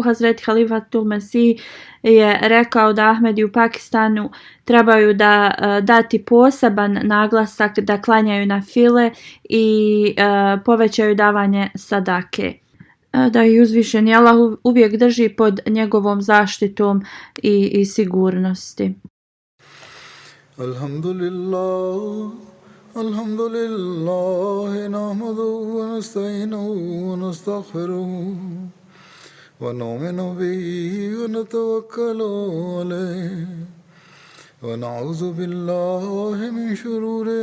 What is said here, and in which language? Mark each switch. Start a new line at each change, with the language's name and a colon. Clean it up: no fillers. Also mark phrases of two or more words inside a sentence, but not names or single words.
Bosnian: Hazreti Halifatul Mesih je rekao da Ahmedi u Pakistanu trebaju dati poseban naglasak da klanjaju na file i povećaju davanje sadake. Da ih uzvišeni Allah uvijek drži pod njegovom zaštitom i sigurnosti.
Arabic: الحمد لله، الحمد لله، نحمده ونستعينه ونستغفره ونؤمن به ونتوكل عليه ونعوذ بالله من شرور